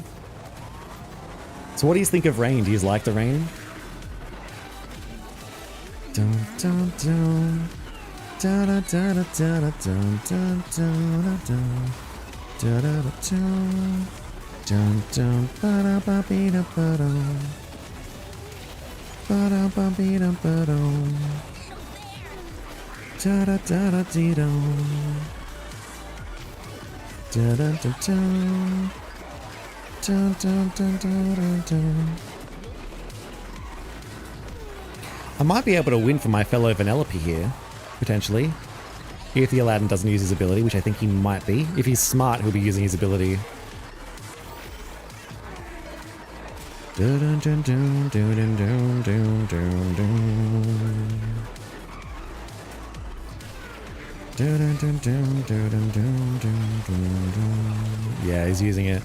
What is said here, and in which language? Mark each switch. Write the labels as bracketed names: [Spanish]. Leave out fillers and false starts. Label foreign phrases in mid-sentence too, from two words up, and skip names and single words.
[English] So what do you think of rain? Do you like the rain? Dun, dun, dun. Da da da da da da dun dun dun dun da da da dun dun dun ba da ba be da ba dum ba da ba be da ba dum da da da da dee dum da da da dun dun dun dun dun dun. I might be able to win for my fellow Vanellope here. Potentially. If the Aladdin doesn't use his ability, which I think he might be. If he's smart, he'll be using his ability. Yeah, he's using it.